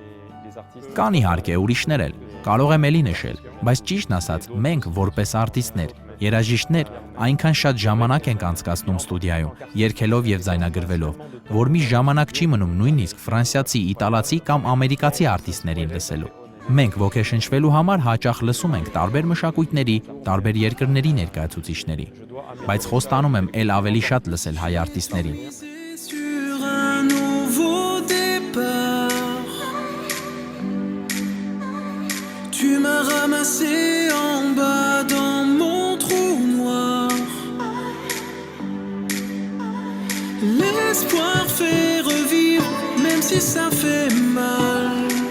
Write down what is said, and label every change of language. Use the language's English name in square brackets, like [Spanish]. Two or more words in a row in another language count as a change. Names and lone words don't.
[Armenian] Կան իհարկե ուրիշներ էլ, կարող եմ էլի նշել, բայց ճիշտն ասած, մենք որպես արտիստներ, երաժիշտներ այնքան շատ ժամանակ ենք անցկացնում ստուդիայում, երգելով եւ ձայնագրվելով, որ մի ժամանակ չի մնում նույնիսկ ֆրանսիացի, իտալացի կամ ամերիկացի արտիստներին լսելու։ Մենք ոգեշնչվելու համար հաճախ լսում ենք տարբեր մշակույթների, տարբեր երկրների ներկայացուցիչների, բայց խոստանում եմ ել ավելի շատ լսել հայ արտիստներին։ [French] Sur un nouveau départ, tu m'as ramassé en bas dans mon trou noir. L'espoir fait revivre, même si ça fait mal.